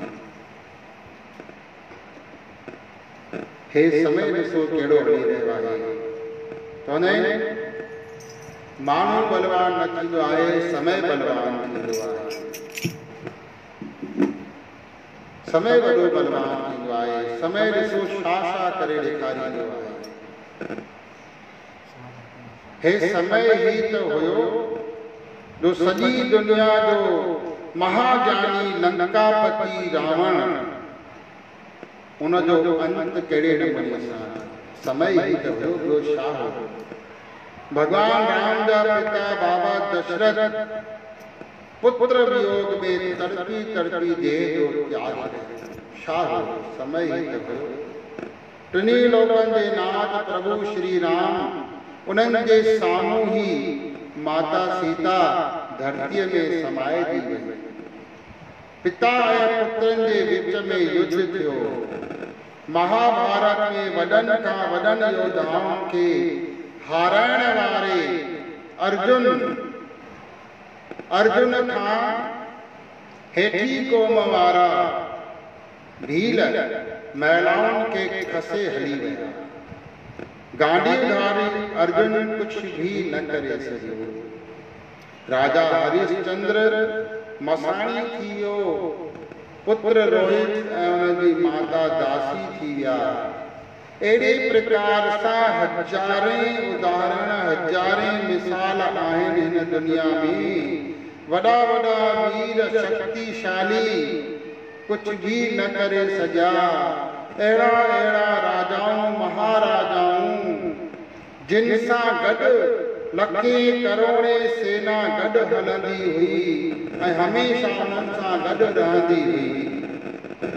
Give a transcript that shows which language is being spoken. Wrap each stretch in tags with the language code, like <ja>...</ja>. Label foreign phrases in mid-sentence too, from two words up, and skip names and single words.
<sd>हे समय ॾिसो कहिड़ो हली रहियो आहे। चवंदा आहिनि माण्हू बलवान न थींदो आहे, समय बलवान थींदो आहे। समय वॾो बलवान थींदो आहे। समय ॾिसो छा छा करे ॾेखारींदो आहे। हे समय ही त हुयो जो सॼी दुनिया जो महाज्ञानी लंकापति रावण उनजो अंत कहिड़े नमूने सां समय ही त हुयो, ॿियो छा हो। भगवान राम जा पिता बाबा दशरथ पुत्र वियोग में तड़पी तड़पी देह जो त्याग कयो। छा हो, समय ही त हुयो। टिनी लोकनि जे नाथ प्रभु श्री राम उन्हनि जे साम्हूं ही माता सीता धरतीअ में समाए थी वई। पिता ऐं पुत्रनि जे विच में युद्ध थियो। महाभारत में वॾनि खां वॾनि योद्धाउनि खे हाराइण वारे अर्जुन खां हेठी क़ौम वारा भील महिलाउनि खे खसे हली विया। गांडीधारी अर्जुन कुछ भी न करे सघियो। राजा हरिश्चंद्र मसाणी थी वियो। पुत्र रोहित ऐं उनजी माता दासी थी विया। अहिड़े प्रकार सां हज़ारें उदाहरण, हज़ारें मिसाल आहिनि हिन दुनिया में। वॾा वॾा वीर शक्तिशाली कुछ भी न करे सघिया। अहिड़ा अहिड़ा राजाऊं महाराजाऊं जिन सां गॾु लखें करोड़े सेना गॾु हलंदी हुई ऐं हमेशह उन्हनि सां गॾु रहंदी हुई।</sd>